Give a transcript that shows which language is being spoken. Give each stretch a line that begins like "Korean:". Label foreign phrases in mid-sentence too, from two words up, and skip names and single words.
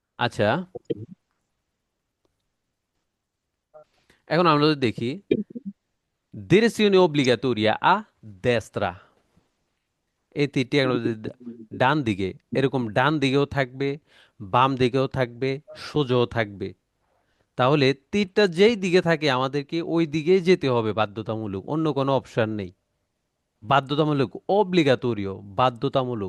Bangla: আচ্ছা, এখন আমরা যদি দেখি
Italian: direzione obbligatoria a destra,
Bangla: এই তীরটি এখন যদি ডান দিকে, এরকম ডান দিকেও থাকবে, বাম দিকেও থাকবে, সোজাও থাকবে, তাহলে তীরটা যেই দিকে থাকে আমাদেরকে ওই দিকেই যেতে হবে বাধ্যতামূলক, অন্য কোনো অপশন নেই। বাধ্যতামূলক, অব্লিগাটোরিও, বাধ্যতামূলক।